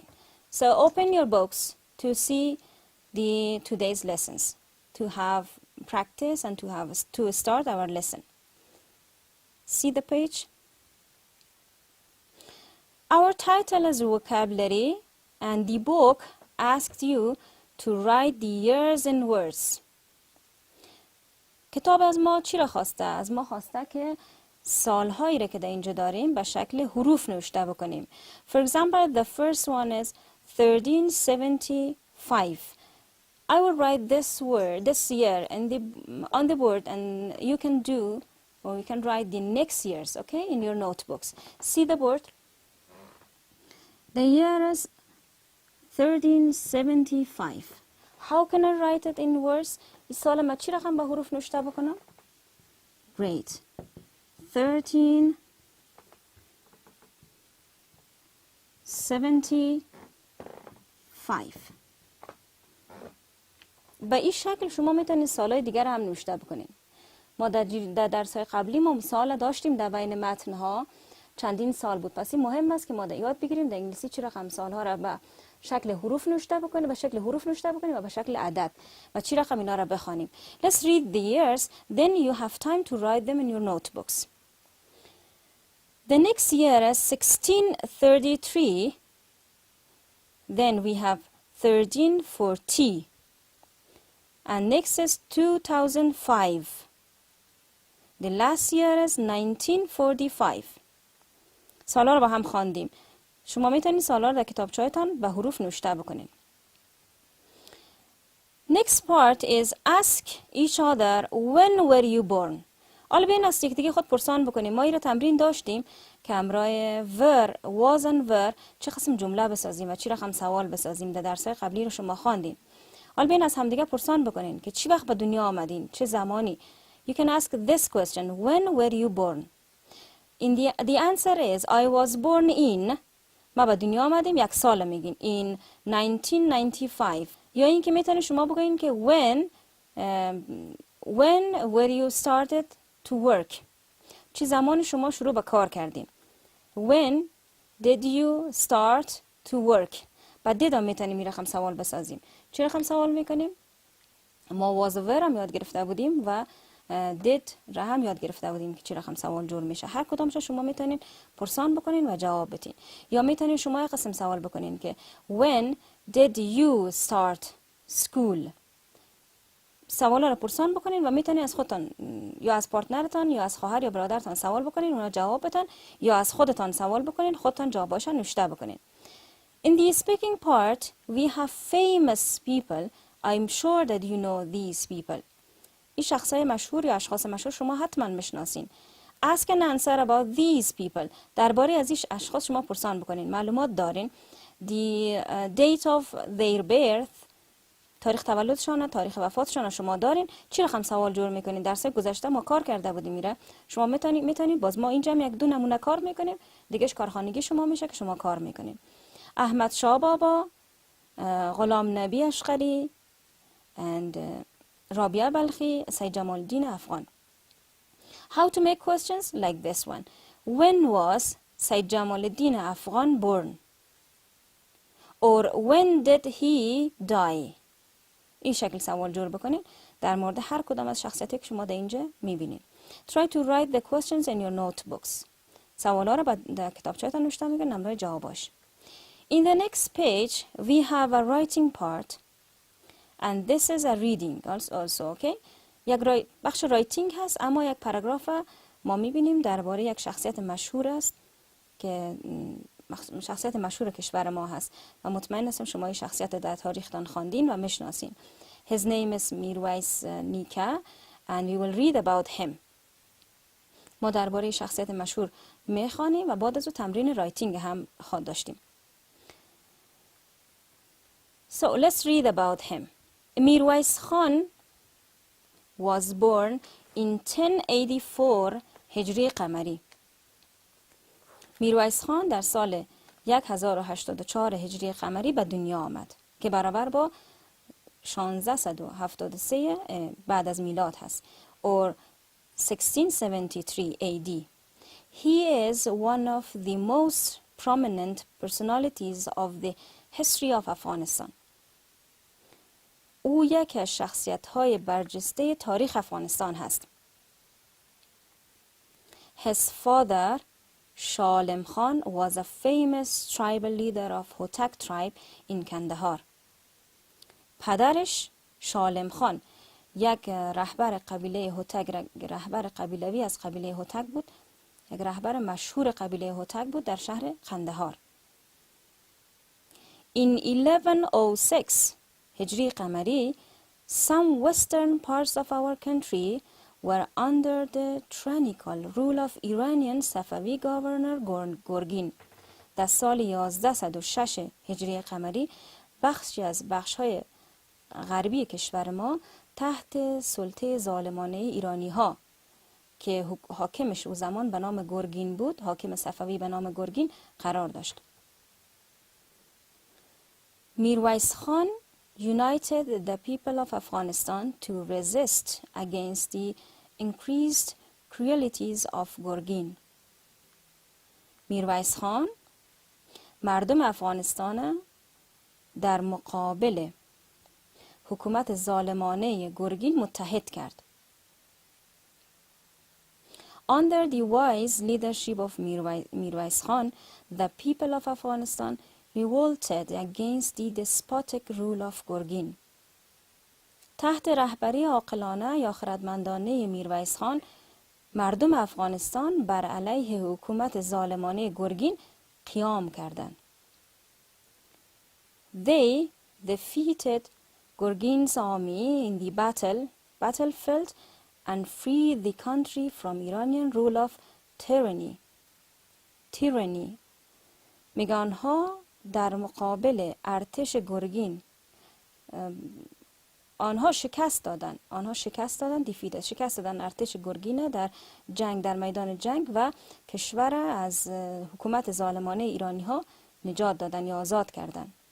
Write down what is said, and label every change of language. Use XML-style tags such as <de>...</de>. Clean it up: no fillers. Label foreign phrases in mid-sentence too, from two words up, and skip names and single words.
<en>So open your books to see today's lessons, to have practice and to start our lesson. See the page? Our title is vocabulary, and the book asked you to write the years in words.</en> <fa>کتاب از ما چی را خواسته؟ از ما خواسته که سالهایی را که در اینجا داریم به شکل حروف نوشته بکنیم.</fa> <en>For example, the first one is 1375. I will write this year on the board, and you can do, or you can write the next years, okay, in your notebooks. See the board? The year is 1375. How can I write it in words?</en> <fa>این سال ما چی رقم با حروف نوشته بکنم؟</fa> <en>Great. 1375.</en> <fa>به این شکل شما میتونید سالهای دیگر هم نوشته بکنید. ما در درس‌های قبلی ما مثال داشتیم در بین متن‌ها چندین سال بود. پس این مهم است که ما یاد بگیریم در انگلیسی چی رقم سالها را به شکل حروف نوشته بکنیم، به شکل حروف نوشته بکنیم و به شکل عدد و چی رقم اینا را بخوانیم.</fa> <en>Let's read the years, then you have time to write them in your notebooks. The next year is 1633. Then we have 1340. And next is 2005. The last year is 1945.</en> <fa>سالا رو با هم خواندیم. شما میتونید سالا رو در کتابچه‌تان به حروف نوشته بکنید.</fa> <en>Next part is ask each other when were you born.</en> <fa>حالا بیاین از یکدیگه خود پرسان بکنیم. ما این رو تمرین داشتیم که همراه were,</fa> <en>was and were</en> <fa>چه قسم جمله بسازیم و چی رقم سوال بسازیم. در درس‌های قبلی رو شما خواندین. حالا بیاین از همدیگه پرسان بکنین که چی وقت به دنیا آمدین، چه زمانی.</fa> <en>You can ask this question, when were you born? The answer is I was born in.</en> <fa>ما به دنیا آمدیم یک سال میگین in 1995. یا این که میتونید شما بگوین که</fa> <en>when were you started to work.</en> <fa>چی زمان شما شروع به کار کردین.</fa> <en>When did you start to work.</en> <fa>بعد دیدم میتونیم این رقم سوال بسازیم. چی رقم سوال میکنیم؟ ما was و were هم یاد گرفته بودیم و did را هم یاد گرفته بودیم که چی رقم سوال جور میشه. هر کدامش شما میتونین پرسان بکنین و جواب بدین. یا میتونین شما یک قسم سوال بکنین که</fa> <en>when did you start school.</en> <fa>سوالا رو پرسان بکنین و میتونین از خودتان یا از پارتنرتان یا از خواهر یا برادرتان سوال بکنین، اونا جواب بدن، یا از خودتان سوال بکنین، خودتان جواباشو نوشته بکنین.</fa> <en>In the speaking part we have famous people. I'm sure that you know these people.</en> <fa>این شخصای مشهور یا اشخاص مشهور شما حتما میشناسین.</fa> <en>Ask and answer about these people.</en> <fa>درباره از این اشخاص شما پرسان بکنین. معلومات دارین.</fa> <en>The date of their birth.</en> <fa>تاریخ تولدشان، تاریخ وفاتشان شما دارین. چی رقم سوال جور میکنین؟ درس گذشته ما کار کرده بودیم میره. شما میتونید باز ما اینجا یک دو نمونه کار میکنیم. دیگهش کارخانگی شما میشه که شما کار میکنین. احمد شاه بابا، غلام نبی اشقری and رابعه بلخی، سید جمال الدین افغان.</fa> <en>How to make questions like this one. When was Sayyid Jamaluddin Afghan born? Or when did he die?</en> <fa>این شکل سوال جور بکنین. در مورد هر کدام از شخصیتی که شما در اینجا میبینید.</fa> <en>Try to write the questions in your notebooks.</en> <fa>سوالا رو در کتابچه‌تان نوشته میگه، نمره جواباش.</fa> <en>In the next page we have a writing part and this is a reading also. Okay?</en> <fa>یک بخش رایتینگ هست، اما یک پاراگراف ما میبینیم درباره یک شخصیت مشهور است که شخصیت مشهور کشور ما هست و مطمئن هستم شما این شخصیت در تاریختان خواندین و میشناسین.</fa> <en>His name is میرویس نیکا and we will read about him.</en> <fa>ما درباره شخصیت مشهور میخوانیم و بعد از او تمرین رایتینگ هم خواهد داشتیم.</fa> <en>So let's read about him. میرویس خان was born in 1084</en> <fa>هجری قمری. میرویس خان در سال 1084 هجری قمری به دنیا آمد که برابر با 1673 بعد از میلاد هست</fa> <en>or 1673 AD. He is one of the most prominent personalities of the history of Afghanistan.</en> <fa>او یکی از شخصیت‌های برجسته تاریخ افغانستان هست.</fa> <en>His father, شالم خان, was a famous tribal leader of Hotak tribe in Kandahar.</en> <fa>پدرش شالم خان یک رهبر قبیله هوتک، رهبر قبیلوی از قبیله هوتک بود، یک رهبر مشهور قبیله هوتک بود در شهر قندهار.</fa> <en>In 1106</en> <fa>هجری قمری</fa> <en>some western parts of our country were under the tyrannical rule of Iranian Safavi governor گورگین.</en> <fa>در سال 1106 هجری قمری بخشی از بخش‌های غربی کشور ما تحت سلطه ظالمانه ایرانی ها که حاکمش او زمان به نام گورگین بود، حاکم صفوی به نام گورگین قرار داشت.</fa> <en>میرویس خان united the people of Afghanistan to resist against the increased cruelties of گورگین.</en> <fa>میرویس خان مردم افغانستان در مقابل حکومت ظالمانه گورگین متحد کرد.</fa> <en>Under the wise leadership of میرویس خان, the people of Afghanistan revolted against the despotic rule of گورگین.</en> <fa>تحت رهبری عاقلانه یا خردمندانه میرویس خان، مردم افغانستان بر علیه حکومت ظالمانه گورگین قیام کردند.</fa> <en>They defeated Gurgin's army in the battlefield and freed the country from Iranian rule of tyranny.</en> <fa>میگه آنها در مقابل ارتش گورگین آنها شکست دادن ارتش گورگین در جنگ، در میدان جنگ، و کشور از حکومت ظالمانه ایرانی ها نجات دادن یا آزاد کردن.</fa>